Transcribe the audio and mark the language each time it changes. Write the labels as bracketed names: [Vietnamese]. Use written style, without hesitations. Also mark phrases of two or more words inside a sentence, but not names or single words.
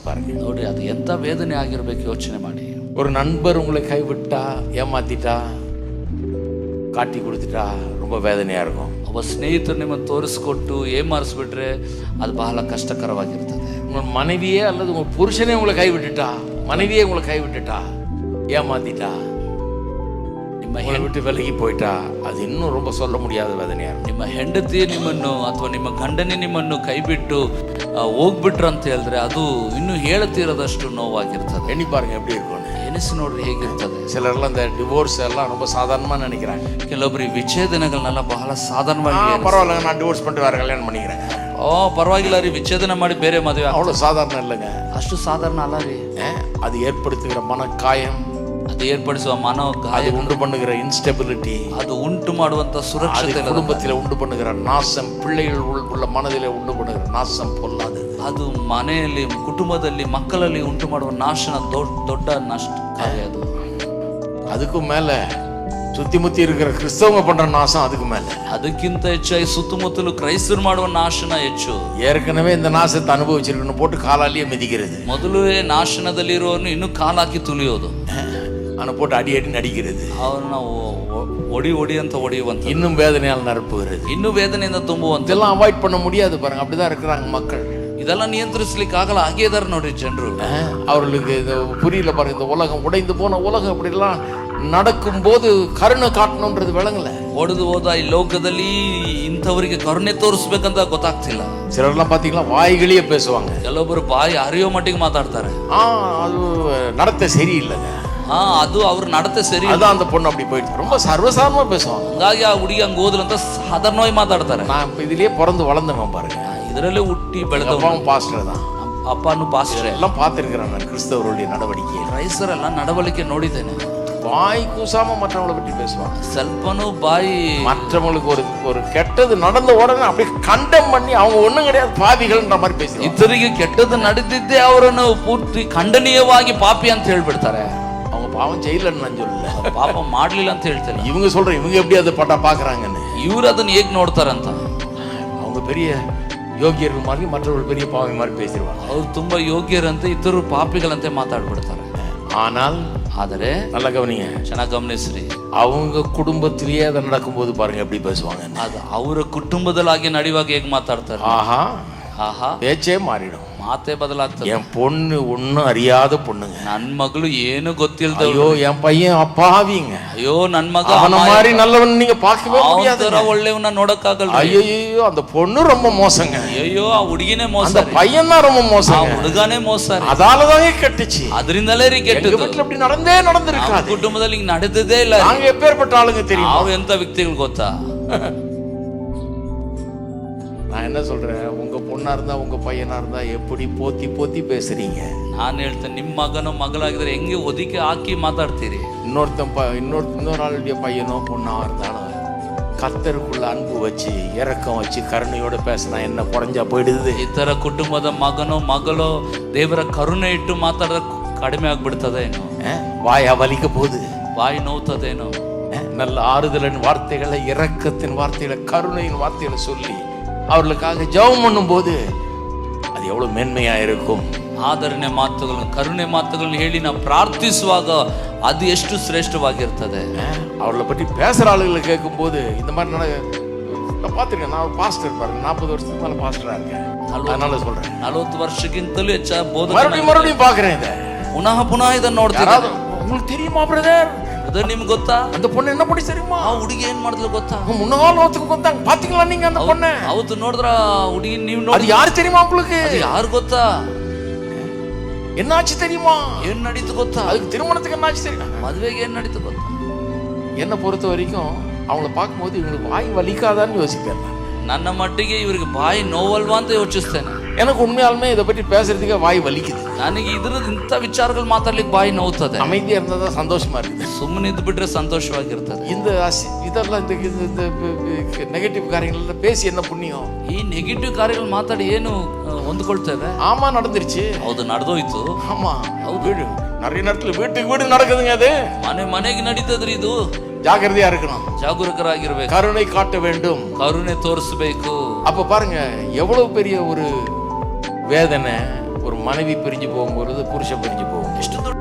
[Tamil] பாருங்க. [Kannada] ನೋಡಿ ಅದು ಎಂತ ವೇದನೆ ಆಗಿರ್ಬೇಕು ಯೋಚನೆ ಮಾಡಿ. [Tamil] ஒரு நண்பர் உங்களை கைவிட்டா, ஏமாத்திட்டா, காட்டி கொடுத்துட்டா ரொம்ப வேதனையா இருக்கும். [Kannada] ಒಬ್ಬ ಸ್ನೇಹಿತರು ನಿಮ್ಮನ್ನು ತೋರಿಸ್ಕೊಟ್ಟು ಏಮಾರಿಸ್ಬಿಟ್ರೆ ಅದು ಬಹಳ ಕಷ್ಟಕರವಾಗಿರ್ತದೆ. [Tamil] உங்க மனைவியே அல்லது உங்க புருஷனே உங்களை கைவிட்டுட்டா, மனைவியே உங்களை கைவிட்டுட்டா, ஏமாத்திட்டா, [Kannada] ನಿಮ್ಮ [Tamil] விட்டு விலகி போயிட்டா, அது இன்னும் ரொம்ப சொல்ல முடியாத வேதனையா இருக்கும். [Kannada] ನಿಮ್ಮ ಹೆಂಡತಿ ನಿಮ್ಮನ್ನು ಅಥವಾ ನಿಮ್ಮ ಗಂಡನೇ ನಿಮ್ಮನ್ನು ಕೈಬಿಟ್ಟು ಹೋಗ್ಬಿಟ್ರು ಅಂತ ಹೇಳಿದ್ರೆ ಅದು ಇನ್ನೂ ಹೇಳತೀರದಷ್ಟು ನೋವಾಗಿರ್ತದೆ. [Tamil] எண்ணி பாருங்க எப்படி இருக்கும். [Kannada] ಎನಿಸಿ ನೋಡ್ರಿ ಹೇಗಿರ್ತದೆ. [Tamil] சிலர்லாம் இந்த டிவோர்ஸ் எல்லாம் ரொம்ப சாதாரணமா நினைக்கிறாங்க. [Kannada] ಕೆಲವೊಬ್ರು ವಿಚ್ಛೇದನಗಳನ್ನೆಲ್ಲ ಬಹಳ ಸಾಧಾರಣವಾಗಿ [Tamil] பரவாயில்லைங்க, நான் டிவோர்ஸ் பண்ணிட்டு வேற கல்யாணம் பண்ணிக்கிறேன். [Kannada] ಪರವಾಗಿಲ್ಲ ರೀ, ವಿಚ್ಛೇದನ ಮಾಡಿ ಬೇರೆ ಮದುವೆ. [Tamil] அவ்வளவு சாதாரண இல்லைங்க. [Kannada] ಅಷ್ಟು ಸಾಧಾರಣ ಅಲ್ಲ ರೀ. [Tamil] அது ஏற்படுத்துகிற மனக்காயம், [Kannada] ಅದು ಏರ್ಪಡಿಸುವ ಮನೋಗಾಯ, [Tamil] அது உண்டு பண்ணுகிற இன்ஸ்டெபிலிட்டி, [Kannada] ಅದು ಉಂಟು ಮಾಡುವಂತ ಸುರಕ್ಷತೆ, [Tamil] குடும்பத்தில் உண்டு பண்ணுகிற நாசம், பிள்ளைகள் உள்ள மனதிலே உண்டு பண்ணுகிற நாசம் பொல்லாது. [Kannada] ಅದು ಮನೆಯಲ್ಲಿ, ಕುಟುಂಬದಲ್ಲಿ, ಮಕ್ಕಳಲ್ಲಿ ಉಂಟು ಮಾಡುವ ನಾಶನ ದೊಡ್ಡ ನಷ್ಟ ಕಾರ್ಯ ಅದು. [Tamil] அதுக்கும் மேல சுத்தி முத்தி இருக்கிற கிறிஸ்தவங்க பண்ற நாசம் அதுக்கு மேல. [Kannada] ಅದಕ್ಕಿಂತ ಹೆಚ್ಚಾಗಿ ಸುತ್ತಮುತ್ತಲು ಕ್ರೈಸ್ತರು ಮಾಡುವ ನಾಶನ ಹೆಚ್ಚು. [Tamil] ஏற்கனவே இந்த நாசத்தை அனுபவிச்சிருக்கணும் போட்டு காலாலேயே மிதிக்கிறது. [Kannada] ಮೊದಲೇ ನಾಶನದಲ್ಲಿ ಇರುವವನು ಇನ್ನು ಕಾಲಾಕಿ ತುಳಿಯೋದು, [Tamil] அவனை போட்டு அடி அடி நடிக்கிறது, [Kannada] ಅವನ್ನ ಒಡಿ ಅಂತ ಹೊಡೆಯುವಂತ, [Tamil] இன்னும் வேதனையால் நிரப்புகிறது, [Kannada] ಇನ್ನು ವೇದನೆಯಿಂದ ತುಂಬುವಂತ. [Tamil] இதெல்லாம் அவாய்ட் பண்ண முடியாது பாருங்க. அப்படிதான் இருக்கிறாங்க மக்கள். [Kannada] ಇದೆಲ್ಲ ನಿಯಂತ್ರಿಸ್ಲಿಕ್ಕೆ ಆಗಲ್ಲ, ಹಾಗೆ ಇದಾರೆ ನೋಡ್ರಿ ಜನರು. [Tamil] அவர்களுக்கு இது புரியல பாருங்க. இந்த உலகம் உடைந்து போன உலகம் அப்படிலாம் நடக்கும் போது கருணை காட்டணும்ன்றது விளங்கல. [Kannada] ಒಡೆದು ಹೋದ ಈ ಲೋಕದಲ್ಲಿ ಇಂಥವರಿಗೆ ಕರುಣೆ ತೋರಿಸ್ಬೇಕಂತ ಗೊತ್ತಾಗ್ತಿಲ್ಲ. [Tamil] சிலர்லாம் பாத்தீங்களா வாய்களியே பேசுவாங்க. [Kannada] ಕೆಲವೊಬ್ಬರು ಬಾಯಿ ಅರಿಯೋ ಮಟ್ಟಿಗೆ ಮಾತಾಡ್ತಾರೆ. [Tamil] அது நடத்த சரியில்லைங்க. [Kannada] ಅದು ಅವ್ರ ನಡತೆ ಸರಿ. [Tamil] அதான் அந்த பொண்ணு அப்படி போயிடுச்சு. ரொம்ப சர்வசாதாரணமா பேசுவாங்க. [Kannada] ಹಂಗಾಗಿ ಆ ಹುಡುಗಿ ಹಂಗ ಹೋದ್ರಂತ ಸಾಧಾರಣವಾಗಿ ಮಾತಾಡ್ತಾರೆ. [Tamil] நான் இதுலயே பிறந்து வளர்ந்தவன் பாருங்க. [Kannada] ಇದರಲ್ಲೇ ಹುಟ್ಟಿ ಬೆಳೆದವ. [Tamil] பாஸ்டர் தான், [Kannada] ಅಪ್ಪನು ಪಾಸ್ಟರ್. [Tamil] எல்லாம் பார்த்திருக்கிறேன் நான் கிறிஸ்தவருடைய நடவடிக்கை. [Kannada] ಕ್ರೈಸ್ತರೆಲ್ಲ ನಡವಳಿಕೆ ನೋಡಿದ್ದೇನೆ. [Tamil] வாய் கூசாம மற்றவங்களை பற்றி பேசுவாங்க. [Kannada] ಸ್ವಲ್ಪನೂ ಬಾಯಿ [Tamil] மற்றவங்களுக்கு ஒரு கெட்டது நடந்த உடனே அப்படியே கண்டம் பண்ணி அவங்க ஒண்ணும் கிடையாது பாவிகள்ன்ற மாதிரி பேசுவாங்க. [Kannada] ಇತರಿಗೆ ಕೆಟ್ಟದ್ದು ನಡೆದಿದ್ದೇ ಅವರನ್ನು ಪೂರ್ತಿ ಖಂಡನೀಯವಾಗಿ ಪಾಪಿ ಅಂತ ಹೇಳ್ಬಿಡ್ತಾರೆ. [Tamil] அவங்க பாவம் செய்யலன்னு நான் சொல்லல, [Kannada] ಪಾಪ ಮಾಡ್ಲಿಲ್ಲ ಅಂತ ಹೇಳ್ತಾರೆ. [Tamil] இவங்க சொல்ற இவங்க எப்படி அதை பட்டா பாக்குறாங்கன்னு. [Kannada] ಇವ್ರು ಅದನ್ನ ಹೇಗ್ ನೋಡ್ತಾರಂತ. [Tamil] அவங்க பெரிய யோகியர்கள் மாதிரி மற்றவர்கள் பெரிய பாவி மாதிரி பேசிடுவாங்க. [Kannada] ಅವ್ರು ತುಂಬಾ ಯೋಗ್ಯರಂತೆ, ಇತರು ಪಾಪಿಗಳಂತೆ ಮಾತಾಡ್ಬಿಡ್ತಾರೆ. ಆದರೆ [Tamil] நல்லா கவனிங்க, [Kannada] ಚೆನ್ನಾಗಿ ಗಮನಿಸ್ರಿ. [Tamil] அவங்க குடும்பத்திலேயே அதை நடக்கும்போது பாருங்க எப்படி பேசுவாங்க. [Kannada] ಅದು ಅವರ ಕುಟುಂಬದಲ್ಲಾಗಿ ನಡೆಯುವಾಗ ಹೇಗ್ ಮಾತಾಡ್ತಾರೆ. [Tamil] ஆஹா [Kannada] ಆಹಾ, [Tamil] பேச்சே மாறிடும். [Kannada] ಮಾತೇ ಬದಲಾಗ್ತದೆ. [Tamil] என் பொண்ணு ஒன்னும் அறியாத பொண்ணுங்க, [Kannada] ನನ್ ಮಗಳು ಏನು ಗೊತ್ತಿಲ್ದ. [Tamil] ஐயோ என் பையன் அப்பாவிங்க, [Kannada] ಅಯ್ಯೋ ನನ್ ಮಗ [Tamil] அவன மாதிரி நல்லவன் நீங்க பார்க்கவே முடியாது. [Kannada] ಒಳ್ಳೆಯವನ್ನ ನೋಡಕ್ಕಾಗಲ್ಲ. [Tamil] ஐயோ அந்த பொண்ணு ரொம்ப மோசங்க, [Kannada] ಅಯ್ಯೋ ಆ ಹುಡುಗಿನೇ ಮೋಸ, [Tamil] அந்த பையன் தான் ரொம்ப மோசம், [Kannada] ಆ ಹುಡುಗನೇ ಮೋಸ. [Tamil] அதாலதான் கெட்டுச்சு. [Kannada] ಅದರಿಂದಲೇ ರೀ ಕೆಟ್ಟದ್ದು. [Tamil] வீட்டுல இப்படி நடந்திருக்காது. [Kannada] ಕುಟುಂಬದಲ್ಲಿ ಹಿಂಗ್ ನಡೆದದೇ ಇಲ್ಲ. [Tamil] நாங்க எப்பேற்பட்ட ஆளுங்க தெரியும். [Kannada] ನಾವು ಎಂತ ವ್ಯಕ್ತಿಗಳು ಗೊತ್ತಾ. [Tamil] நான் என்ன சொல்றேன், உங்க பொண்ணா இருந்தா உங்க பையனா இருந்தா எப்படி போத்தி போத்தி பேசுறீங்க. [Kannada] ನಾನು ಹೇಳ್ತೇನೆ, ನಿಮ್ಮ ಮಗನೋ ಮಗಳಾಗಿದ್ರೆ ಹೆಂಗೆ ಒದಿಕೆ ಹಾಕಿ ಮಾತಾಡ್ತೀರಿ. [Tamil] இன்னொரு ஆளுடைய பையனோ பொண்ணா இருந்தாலும் கர்த்தருக்குள்ள அன்பு வச்சு இரக்கம் வச்சு கருணையோட பேசினா என்ன குறைஞ்சா போயிடுது. [Kannada] ಇತರ ಕುಟುಂಬದ ಮಗನೋ ಮಗಳೋ ದೇವರ ಕರುಣೆ ಇಟ್ಟು ಮಾತಾಡಿದ್ರೆ ಕಡಿಮೆ ಆಗ್ಬಿಡ್ತದೇನೋ. [Tamil] வாயா வலிக்க போகுது, [Kannada] ಬಾಯಿ ನೋವ್ತದೇನೋ. [Tamil] நல்ல ஆறுதலின் வார்த்தைகளை, இரக்கத்தின் வார்த்தைகளை, கருணையின் வார்த்தைகளை சொல்லி அவர்களுக்காக ஜெபம் பண்ணும் போது அது எவ்வளவு மேன்மையா இருக்கும். [Kannada] ಆದರಣೆ ಮಾತುಗಳನ್ನು, ಕರುಣೆ ಮಾತುಗಳನ್ನು ಹೇಳಿ ನಾವು ಪ್ರಾರ್ಥಿಸುವಾಗ ಅದು ಎಷ್ಟು ಶ್ರೇಷ್ಠವಾಗಿರ್ತದೆ. [Tamil] அவர்களை பற்றி பேசுற ஆளுகளை கேட்கும் போது இந்த மாதிரி நான் பார்த்துருக்கேன். நான் பாஸ்டர் பாருங்க, 40 வருஷத்துக்கு மேல பாஸ்டரா இருக்கேன். அதனால சொல்றேன், [Kannada] 40 ವರ್ಷಕ್ಕಿಂತಲೂ ಹೆಚ್ಚ [Tamil] மறுபடியும் பாக்குறேன் இதை. [Kannada] ಪುನಃ ಇದನ್ನ ನೋಡ್ತೀರಾ. [Tamil] உங்களுக்கு தெரியுமா பிரதர், [Kannada] ಅದು ನಿಮ್ಗೆ ಗೊತ್ತಾ? [Tamil] அந்த பொண்ணு என்ன பண்ணி தெரியுமா? [Kannada] ಆ ಹುಡುಗಿ ಏನ್ ಮಾಡಿದ್ಲು ಗೊತ್ತಾ? [Tamil] முன்னாள் வந்தாங்க பாத்தீங்களா நீங்க அந்த பொண்ணு? [Kannada] ಅವತ್ತು ನೋಡಿದ್ರ ಹುಡುಗಿ ನೀವು [Tamil] அது யாரு தெரியுமா உங்களுக்கு? [Kannada] ಯಾರು ಗೊತ್ತಾ? [Tamil] என்னாச்சு தெரியுமா? [Kannada] ಏನ್ ನಡೀತು ಗೊತ್ತಾ? [Tamil] அதுக்கு திருமணத்துக்கு என்னாச்சு தெரியுமா? [Kannada] ಮದುವೆಗೆ ಏನ್ ನಡೀತು ಗೊತ್ತಾ? [Tamil] என்ன பொறுத்த வரைக்கும் அவங்கள பார்க்கும்போது இவங்களுக்கு வாய் வலிக்காதான்னு யோசிப்பேன். [Kannada] ನನ್ನ ಮಟ್ಟಿಗೆ ಇವರಿಗೆ ಬಾಯಿ ನೋವಲ್ವಾ ಅಂತ ಯೋಚಿಸ್ತೇನೆ. [Tamil] எனக்கு உண்மையாலுமே இதை பற்றி பேசுறதுக்கு வாய் வலிக்குது. [Kannada] ನನಗೆ ಇದ್ರದ್ದು ಇಂಥ ವಿಚಾರಗಳು ಮಾತಾಡ್ಲಿಕ್ಕೆ ಬಾಯಿ ನೋವ್ತದೆ. [Tamil] அமைதியா இருந்தா சந்தோஷமா இருக்குது. [Kannada] ಸುಮ್ಮನೆ ಇದ್ದು ಬಿಟ್ರೆ ಸಂತೋಷವಾಗಿರ್ತದೆ. [Tamil] இதெல்லாம் இந்த நெகட்டிவ் காரியங்கள் பேசி என்ன புண்ணியம்? [Kannada] ಈ ನೆಗೆಟಿವ್ ಕಾರ್ಯಗಳು ಮಾತಾಡಿ ಏನು ಹೊಂದ್ಕೊಳ್ತೇವೆ? [Tamil] ஆமா நடந்துருச்சு. [Kannada] ಹೌದು, ನಡೆದೋಯ್ತು. [Tamil] ஆமா வீடு நிறைய நேரத்துல வீட்டுக்கு வீடு நடக்குதுங்க. அது [Kannada] ಮನೆಗೆ ನಡೀತದ್ರಿ. ಇದು [Tamil] ஜாக்கிரதையா இருக்கணும், [Kannada] ಜಾಗರೂಕರಾಗಿರ್ಬೇಕು, [Tamil] கருணை காட்ட வேண்டும், [Kannada] ಕರುಣೆ ತೋರಿಸಬೇಕು. [Tamil] அப்ப பாருங்க எவ்வளவு பெரிய ஒரு வேதனை, ஒரு மனைவி பிரிஞ்சு போகும்பொழுது புருஷன் பிரிஞ்சு போகும். [Kannada] ಎಷ್ಟೋ